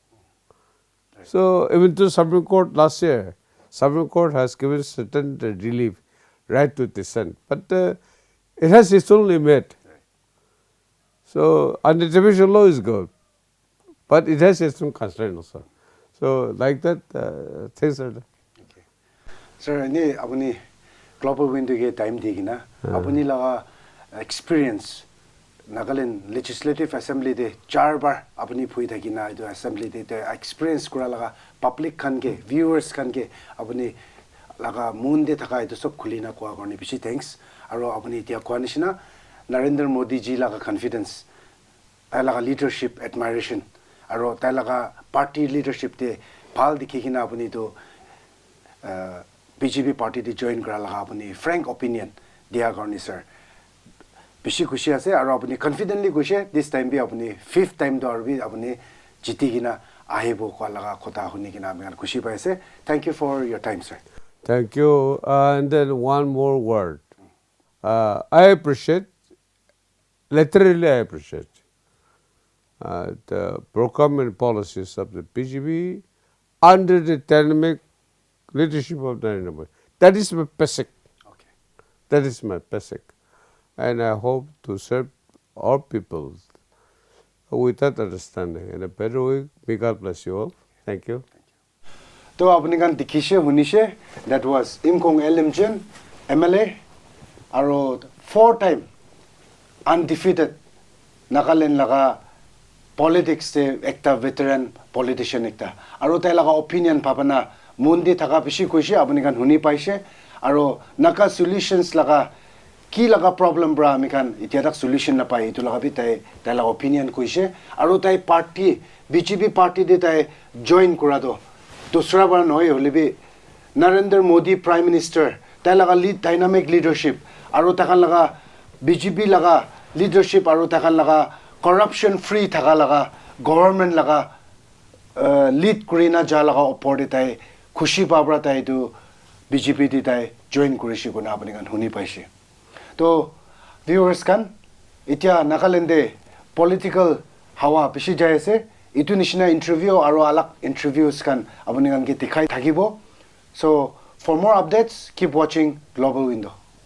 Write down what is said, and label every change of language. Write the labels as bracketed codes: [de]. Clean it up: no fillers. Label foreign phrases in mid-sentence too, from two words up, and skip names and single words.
[en] So even to Supreme Court last year, Supreme Court has given certain relief, right to dissent, but it has its own limit. So anti-defamation law is good, but it has its own constraint also. So like that, things are there. Okay. [nag] Sir, any apuni global window ke time digina, apuni laga experience Nagaland Legislative Assembly de 4 bar apni phui thakina idu assembly de experience kura laga public khan ke viewers khan ke apni laga moon de thaka idu sob khulina kwa garni bishi thanks aro apni tia kwa nishina Narendra Modi ji laga confidence tai laga leadership admiration aro tai laga party leadership de phal dikhina apni to BJP party de join kura laga apni [en] frank opinion [nag] dia garni sir bishi kushi ase aro apni confidently kushi [en] this time [nag] bi apni 5th time do arbi apni jiti gina ahibo ko laga khota huni gina amen kushi paise. [en] Thank you for your time, sir. Thank you. And then one more word. I appreciate, literally I appreciate the procurement policies of the BJP under the dynamic leadership of Narendra Modi. That is my basic. Okay. That is my basic. And I hope to serve all people with that understanding in a better way. May God bless you all. Thank you. [nag] To apni kan dikhishe hunishe, [en] that was [nag] Imkong Imchen MLA aro 4-time undefeated Nagaland laga politics de ekta [en] veteran politician [nag] ekta aro tai laga opinion papana mundi thaka bishi koise apni kan huni paise aro Naga solutions laga ki laga problem bra ami kan itia tak solution na pai itu laga bi tai laga opinion koise aro tai party BJP party de tai join kura do dusra bar noy hole bi Narendra Modi [en] prime minister [nag] tai laga lead [en] dynamic leadership [nag] aro takan laga BJP laga leadership aro takan laga [en] corruption free [nag] thaka laga government laga lead kurina ja laga opor de tai khushi pabra tai tu BJP de tai join kurishi guna apni kan huni paise. To viewers kan itia Nagaland de political hawa bishi jai ase itu nishina interview aro alak interviews kan apni kan ke dikhai thakibo. [en] So for more updates keep watching Global Window.